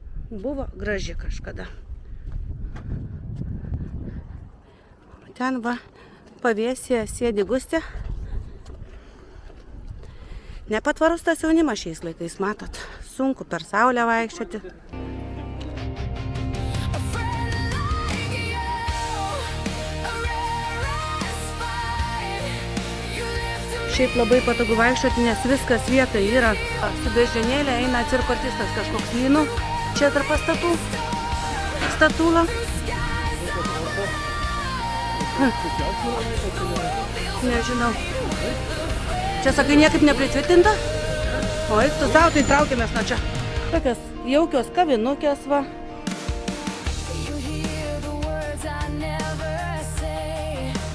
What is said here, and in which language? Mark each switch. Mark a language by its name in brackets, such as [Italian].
[Lithuanian] Buvo graži kažkada. Ten va, pavėsėje sėdi Gustė. Nepatvarus tas jaunimas šiais laikais, matot. Sunku per saulę vaikščioti. [English] A friend like you, a rarest find. You lift a [Lithuanian] Šiaip labai patogu vaikščioti, nes viskas vietoje yra. Su beždžionėlė eina cirko artistas kažkoks lynų. Čia tarp pastatų. Statula. Nežinau. Čia sakai niekaip nepritvirtinta? O eik tu savo, tai traukiamės nuo čia. Tokios jaukios kavinukės va. [English] You hear the words I never say.